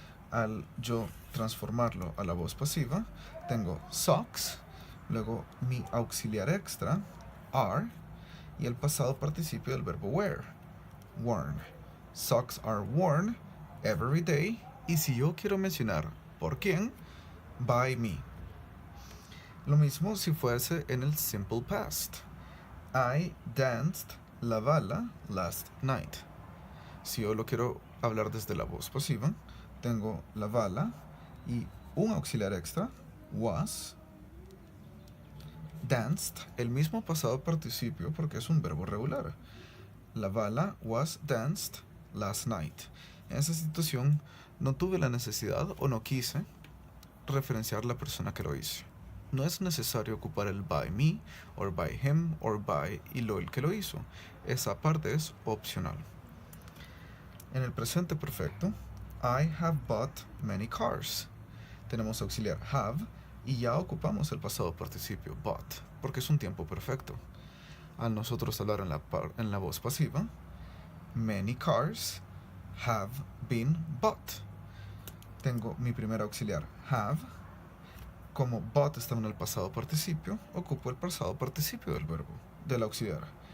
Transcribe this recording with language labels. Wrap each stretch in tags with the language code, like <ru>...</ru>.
<es>Al yo transformarlo a la voz pasiva, tengo socks, luego mi auxiliar extra, are, y el pasado participio del verbo wear, worn.</es> <en>Socks are worn every day,</en> <es>y si yo quiero mencionar por quién,</es> <en>by me.</en> <es>Lo mismo si fuese en el simple past.</es> <en>I danced la bala last night.</en> <es>Si yo lo quiero hablar desde la voz pasiva, tengo la bala y un auxiliar extra, was, danced, el mismo pasado participio porque es un verbo regular.</es> <en>La bala was danced last night.</en> <es>En esa situación no tuve la necesidad o no quise referenciar la persona que lo hizo. No es necesario ocupar el by me, or by him, or by y lo el que lo hizo. Esa parte es opcional. En el presente perfecto,</es> <en>I have bought many cars.</en> <es>Tenemos auxiliar have y ya ocupamos el pasado participio bought, porque es un tiempo perfecto. Al nosotros hablar en la voz pasiva,</es> <en>many cars have been bought.</en> <es>Tengo mi primer auxiliar have. Como bought está en el pasado participio, ocupo el pasado participio del verbo, del auxiliar.</es>